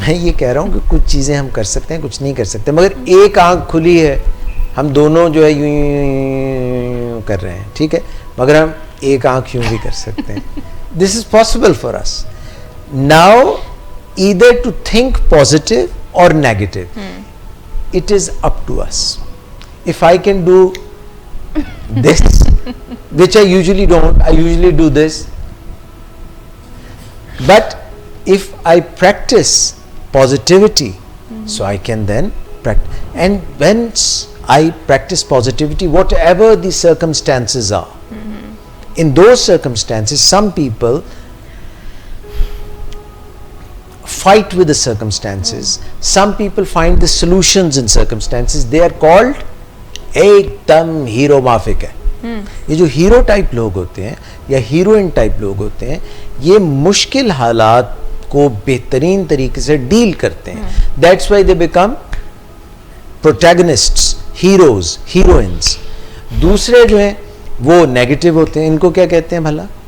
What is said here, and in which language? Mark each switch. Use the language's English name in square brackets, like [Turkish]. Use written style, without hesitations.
[Hindi] मैं ये कह रहा हूँ कि कुछ चीज़ें हम कर सकते हैं, कुछ नहीं कर सकते। मगर एक आँख खुली है, हम दोनों जो है यूँ कर रहे हैं, ठीक है, मगर हम एक आँख यूँ भी कर सकते हैं। [English] This is possible for us now, either to think positive और negative. It is up to us. If I can do this, which I usually don't, I usually do this. But if I practice positivity, so I can then practice. And once I practice positivity, whatever the circumstances are, in those circumstances, some people fight with the circumstances. Some people find the solutions in circumstances. They are called [Hindi] एकदम hero माफिक है। ये जो hero type लोग होते हैं या heroine type लोग होते हैं, ये मुश्किल हालात को बेहतरीन तरीके से डील करते हैं। [English] That's why they become protagonists, heroes, heroines. [Hindi] दूसरे जो हैं वो नेगेटिव होते हैं, इनको क्या कहते हैं भला?